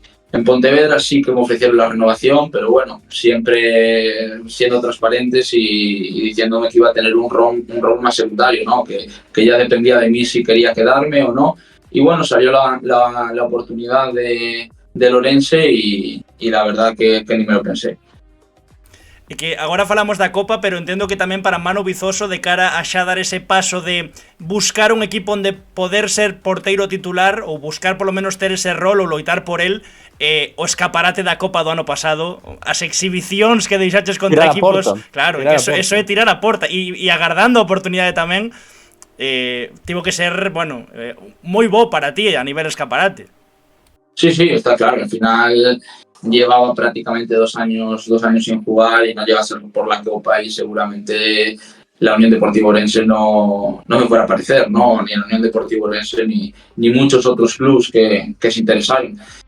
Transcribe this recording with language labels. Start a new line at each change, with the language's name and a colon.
Spanish: En Pontevedra sí que me ofrecieron la renovación, pero bueno, siempre siendo transparentes y diciéndome que iba a tener un rol más secundario, ¿no? Que ya dependía de mí si quería quedarme o no. Y bueno, salió la oportunidad de Ourense y la verdad que ni me lo pensé.
Galician: E que agora falamos da Copa, pero entendo que tamén para Manu Vizoso de cara a xa dar ese paso de buscar un equipo onde poder ser porteiro titular ou buscar polo menos ter ese rol ou loitar por el, o escaparate da Copa do ano pasado, as exhibicións que deixaches contra equipos, claro, que eso é tirar a porta e agardando a oportunidade tamén, tivo que ser, bueno, moi bo para ti a nivel escaparate.
Spanish: Sí, está claro, al final llevaba prácticamente 2 años sin jugar y no llega a ser por la Copa y seguramente la Unión Deportiva Ourense no me fuera a aparecer, ¿no? Ni la Unión Deportiva Ourense ni muchos otros clubs que se interesaron.